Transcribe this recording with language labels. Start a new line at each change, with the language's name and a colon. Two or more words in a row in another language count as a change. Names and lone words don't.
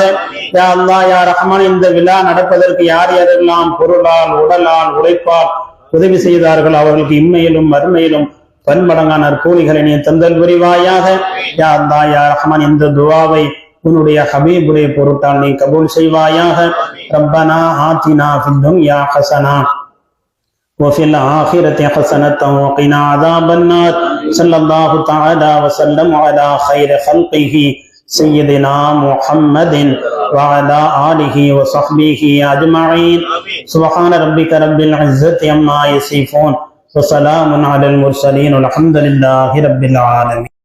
Arabic: يا الله يا رحمن
Tamil: இந்த விழா நடப்பதற்கு யார் யாரெல்லாம் பொருளால் உடலால் உழைப்பால் உதவி செய்தார்கள் அவர்களுக்கு இம்மையிலும் மறுமையிலும் பன்மடங்கான நற்கூலிகளை நீ தந்தல் புரிவாயாக.
Arabic: يا الله يا رحمن,
Tamil: இந்த துஆவை உன்னுடைய ஹபீபுடைய பொருட்டால் நீ கபூல் செய்வாயாக.
Arabic: ربنا آتنا في الدنيا حسنة وفي الآخرة حسنة وقنا عذاب النار. صلى الله تعالى وسلم على خير خلقه سيدنا محمد وعلى آله وصحبه أجمعين. سبحان ربك رب العزة عما يصفون وسلام على المرسلين والحمد لله رب العالمين.